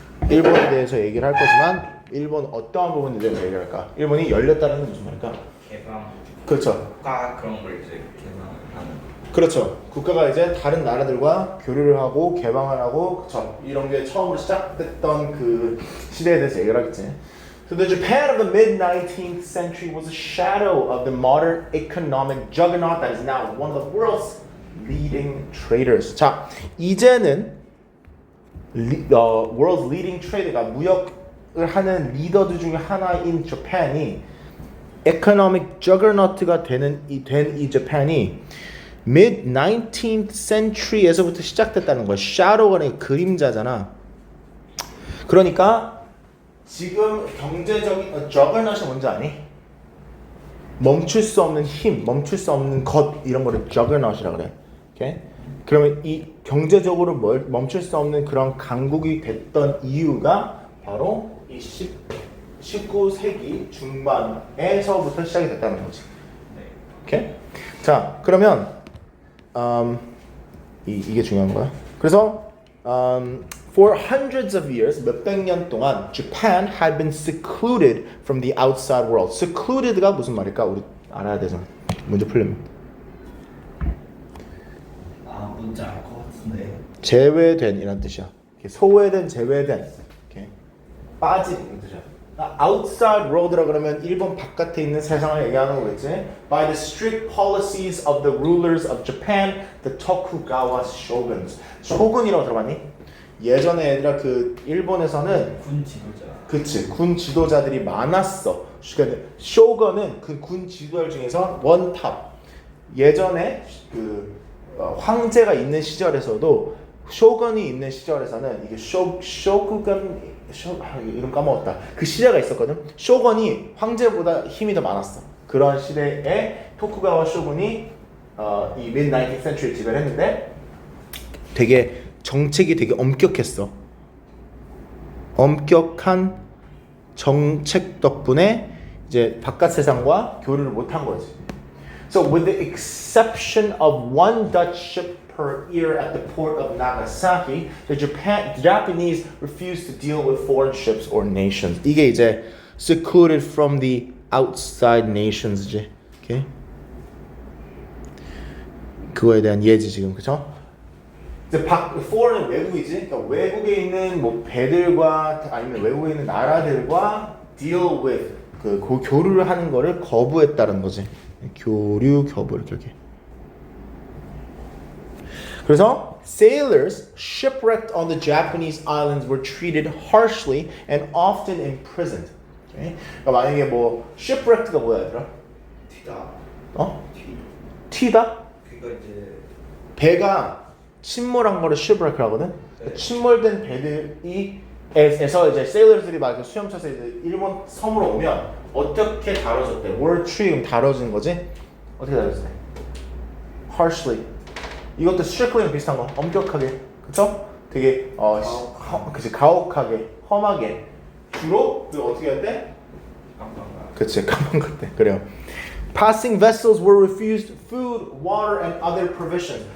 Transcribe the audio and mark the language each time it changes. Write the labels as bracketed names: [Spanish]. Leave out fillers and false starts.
[Korean] 일본에 대해서 얘기를 할 거지만 일본 어떠한 부분에 대해서 얘기를 할까? 일본이 열렸다는 건 무슨 말일까? 개방. 그렇죠. 국가 그런 걸 이제 개방을 하는. 그렇죠. 국가가 이제 다른 나라들과 교류를 하고 개방을 하고 그렇죠. 이런 게 처음으로 시작됐던 그 시대에 대해서 얘기를 하겠지. [English] So the Japan of the mid-19th century was a shadow of the modern economic juggernaut that is now one of the world's leading traders. [Korean] 자, 이제는 [English] world's leading trader [Korean] 가 무역을 하는 리더들 중에 하나인 재팬이 economic juggernaut가 된 이 재팬이 mid-19th century에서부터 시작됐다는 거야. shadow가 그림자잖아. 그러니까 지금 경제적인 juggernaut이 뭔지 아니? 멈출 수 없는 힘, 멈출 수 없는 것 이런 거를 juggernaut이라 그래. 오케이? 그러면 이 경제적으로 멈출 수 없는 그런 강국이 됐던 이유가 바로 이 19세기 중반에서부터 시작이 됐다는 거지. 오케이? 자, 그러면 이게 중요한 거야. 그래서 [English] for hundreds of years, [Korean] 몇백 년 동안 [English] Japan had been secluded from the outside world. [Korean] secluded가 무슨 말일까? 우리 알아야 돼서 문제 풀려면. 아, 뭔지 알 것 같은데. 제외된 이란 뜻이야. 소외된, 제외된, 이렇게 빠진 이런 뜻이야. outside world라 그러면 일본 바깥에 있는 세상을 얘기하는 거겠지. [English] By the strict policies of the rulers of Japan, the Tokugawa shoguns. [Korean] shogun이라고 들어봤니? 예전에 얘들아 그 일본에서는 군 지도자. 그치 군 지도자들이 많았어. 그러니까 쇼gun은 그 군 지도자 중에서 원탑. 예전에 그 황제가 있는 시절에서도 쇼건이 있는 시절에서는 이게 쇼구건 이름 까먹었다. 그 시대가 있었거든. 쇼건이 황제보다 힘이 더 많았어. 그런 시대에 토쿠가와 쇼군이 이 mid 19th century 지배를 했는데 되게 정책이 되게 엄격했어. 엄격한 정책 덕분에 이제 바깥 세상과 교류를 못한 거지. [English] So with the exception of one Dutch ship per year at the port of Nagasaki, the Japanese refused to deal with foreign ships or nations. [Korean] 이게 이제 [English] secluded from the outside nations지. Okay? [Korean] 그거에 대한 예지 지금 그죠? 이제 foreign은 외국이지. 그러니까 외국에 있는 뭐 배들과 아니면 외국에 있는 나라들과 deal with 그 교류를 하는 거를 거부했다는 거지. 교류 거부 이렇게. 그래서 [English] sailors shipwrecked on the Japanese islands were treated harshly and often imprisoned. Okay? [Korean] 그러니까 만약에 뭐 shipwrecked가 뭐야 얘들아? 튀다. 튀. 튀다? 그거 이제 배가 침몰한 거를 shipwreck 하거든. 네. 침몰된 배들이 에서 이제 sailor들이 막 수영차서 이제 일본 섬으로 오면 어떻게 다뤄졌대? [English] were treated [Korean] 다뤄진 거지? 어떻게 다뤄졌대? harshly. 이것도 strictly랑 비슷한 거. 엄격하게. 그쵸? 되게 그치 가혹하게, 험하게. 주로 그 어떻게 할 때? 그치 깜빡할 때. 그래요. [English] Passing vessels were refused food, water, and other provisions.